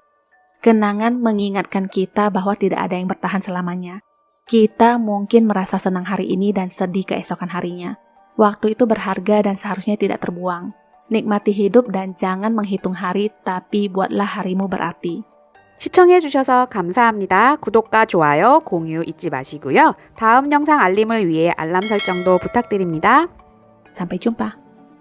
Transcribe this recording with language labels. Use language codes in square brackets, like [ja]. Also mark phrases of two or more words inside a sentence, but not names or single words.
[id] Kenangan mengingatkan kita bahwa tidak ada yang bertahan selamanya. Kita mungkin merasa senang hari ini dan sedih keesokan harinya. Waktu itu berharga dan seharusnya tidak terbuang. Nikmati hidup dan jangan menghitung hari, tapi buatlah harimu berarti. [ko] 시청해주셔서 감사합니다. 구독과 좋아요, 공유 잊지 마시고요. 다음 영상 알림을 위해 알람 설정도 부탁드립니다. [id] Sampai jumpa.